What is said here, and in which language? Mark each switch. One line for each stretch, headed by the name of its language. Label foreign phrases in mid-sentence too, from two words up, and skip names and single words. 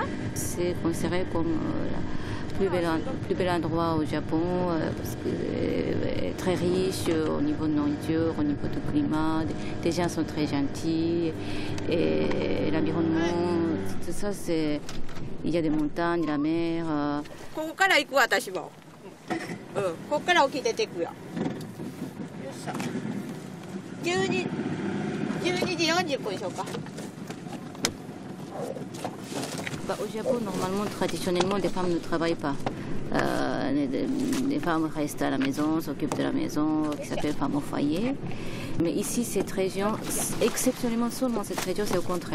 French: C'est considéré comme le plus bel endroit au Japon parce que c'est très riche au niveau de nourriture, au niveau du climat. Les gens sont très gentils et l'environnement, tout ça, c'est... Il y a des montagnes, la mer.
Japanese: ここから行く私も。ここから起きててくよ。よっしゃ。12時40分でしょうか。
French: Au Japon, normalement, traditionnellement, les femmes ne travaillent pas. Les femmes restent à la maison, s'occupent de la maison, qui s'appelle femme au foyer. Mais ici, cette région, exceptionnellement seulement cette région, c'est au contraire.